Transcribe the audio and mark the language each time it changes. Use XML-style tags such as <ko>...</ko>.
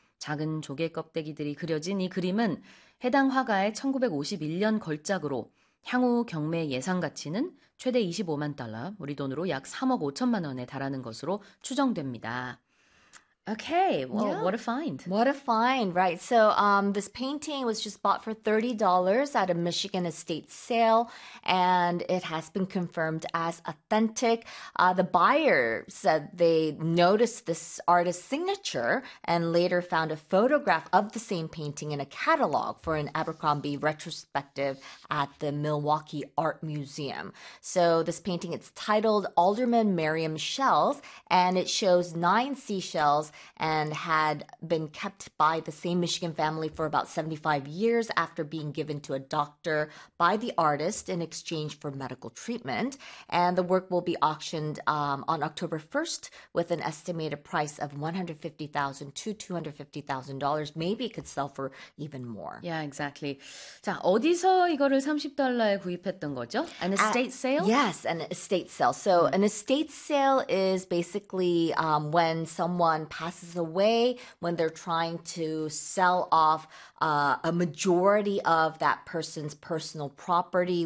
<ko>작은 조개 껍데기들이 그려진 이 그림은 해당 화가의 1951년 걸작으로 향후 경매 예상 가치는 최대 25만 달러, 우리 돈으로 약 3억 5천만 원에 달하는 것으로 추정됩니다.</ko> <en>Okay, well, what a find. What a find, right? So, this painting was just bought for $30 at a Michigan estate sale, and it has been confirmed as authentic. The buyer said they noticed this artist's signature and later found a photograph of the same painting in a catalog for an Abercrombie retrospective at the Milwaukee Art Museum. So, this painting, it's titled Alderman Merriam Shells, and it shows nine seashells and had been kept by the same Michigan family for about 75 years after being given to a doctor by the artist in exchange for medical treatment. And the work will be auctioned on October 1st with an estimated price of $150,000 to $250,000. Maybe it could sell for even more. Yeah, exactly.</en> <ko>자, 어디서 이거를 $30에 구입했던 거죠?</ko> <en>An estate sale? Yes, an estate sale. So an estate sale is basically when someone passes away when they're trying to sell off a majority of that person's personal property.</en>